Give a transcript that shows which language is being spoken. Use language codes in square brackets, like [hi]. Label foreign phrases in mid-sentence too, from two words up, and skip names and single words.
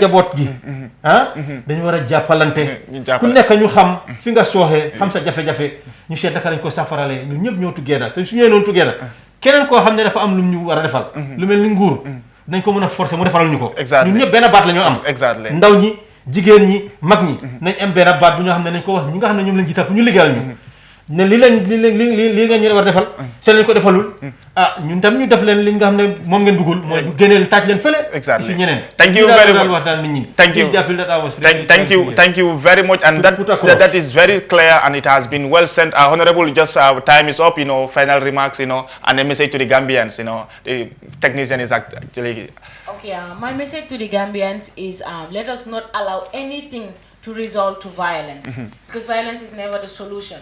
[wo] njaboot gi dañu war a jàppalante ku nekk ñu xam fi nga sooxee xam sa jafe-jafe ñu seet naka lañ ko safarale ñun ñëpp ñoo together te su ñëwee noonu together keneen koo xam ne dafa am lu ñu war a defal lu mel ni nguur dañ ko mën a forcer mu defaral ñu ko ñun ñëpp benn baat la ñoo am ndaw ñi jigéen ñi mag ñi nañ am benn baat bu ñoo xam ne nañ ko wax ñi nga xam ne ñoom lañ jiital pour ñu liggéeyal ñu ne li nga ñu war defal seen leen ko defalul ñun tam ñu def leen li nga xam ne moom ngeen bëggul mooy génneel taaj leen fële si ñeneen [en] thank you very much [wo] wax daal nit ñi [en] thank you very much and that is very clear and it has been well sent. Honorable, just time is up, final remarks, and a message to the Gambians, the technician is actually okay. My message to the Gambians is let us not allow anything to result to violence, because violence is never the solution.